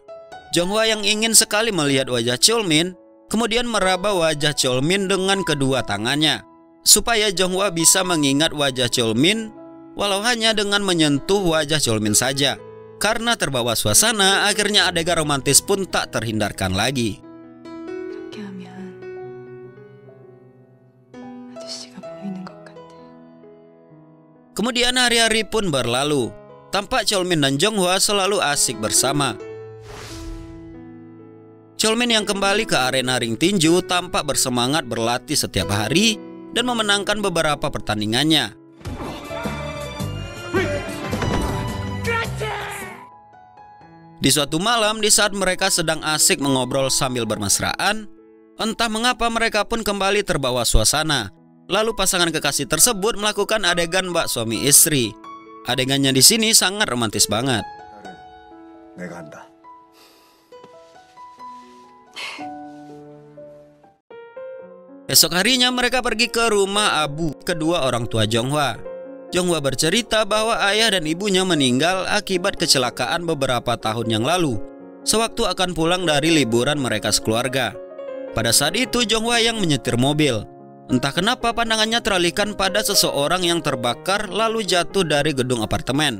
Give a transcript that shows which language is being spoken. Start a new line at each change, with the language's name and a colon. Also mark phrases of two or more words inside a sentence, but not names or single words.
Indonesian: Jonghwa yang ingin sekali melihat wajah Cheolmin kemudian meraba wajah Cheolmin dengan kedua tangannya supaya Jonghwa bisa mengingat wajah Cheolmin walau hanya dengan menyentuh wajah Cheolmin saja. Karena terbawa suasana, akhirnya adegan romantis pun tak terhindarkan lagi.
Korean: 이렇게 하면 아저씨가 보이는 것 같아.
Indonesian: Kemudian hari-hari pun berlalu. Tampak Cheolmin dan Jonghwa selalu asik bersama. Cheolmin yang kembali ke arena ring tinju tampak bersemangat berlatih setiap hari dan memenangkan beberapa pertandingannya. Di suatu malam, di saat mereka sedang asik mengobrol sambil bermesraan, entah mengapa mereka pun kembali terbawa suasana. Lalu pasangan kekasih tersebut melakukan adegan bak suami istri. Adegannya di sini sangat romantis banget.
Korean: 내가 한다.
Indonesian: Esok harinya mereka pergi ke rumah Abu, kedua orang tua Jonghwa. Jonghwa bercerita bahwa ayah dan ibunya meninggal akibat kecelakaan beberapa tahun yang lalu, sewaktu akan pulang dari liburan mereka sekeluarga. Pada saat itu Jonghwa yang menyetir mobil. Entah kenapa pandangannya teralihkan pada seseorang yang terbakar lalu jatuh dari gedung apartemen.